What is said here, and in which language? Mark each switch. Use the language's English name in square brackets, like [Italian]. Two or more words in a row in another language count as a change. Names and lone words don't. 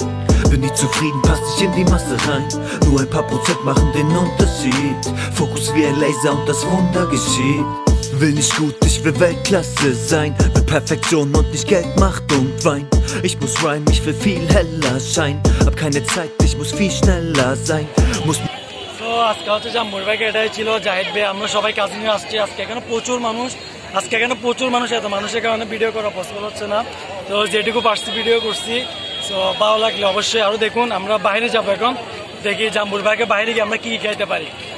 [German] Bin nicht zufrieden, passt nicht in die Masse rein. Nur ein paar Prozent machen den Unterschied. Fokus wie ein Laser und das Wunder geschieht. Will nicht gut, ich will Weltklasse sein. Will Perfektion und nicht Geld, Macht und Wein. Ich muss rhyme, ich will viel heller scheinen. Hab keine Zeit, ich muss viel schneller sein. Muss [Bangla] তো আজকে হচ্ছে জাম্বুরি পার্কে এটাই ছিল জাহিদ ভাই, আমরা সবাই কাজে নিয়ে আসছি। আজকে এখানে প্রচুর মানুষ, এত মানুষের কারণে ভিডিও করা পসিবল হচ্ছে না। তো যেটুকু পারছি ভিডিও করছি। তো ভালো লাগলে অবশ্যই আরো দেখুন। আমরা বাইরে যাবো এখন, দেখি জাম্বুরি পার্কের বাইরে গিয়ে আমরা কি খাইতে পারি।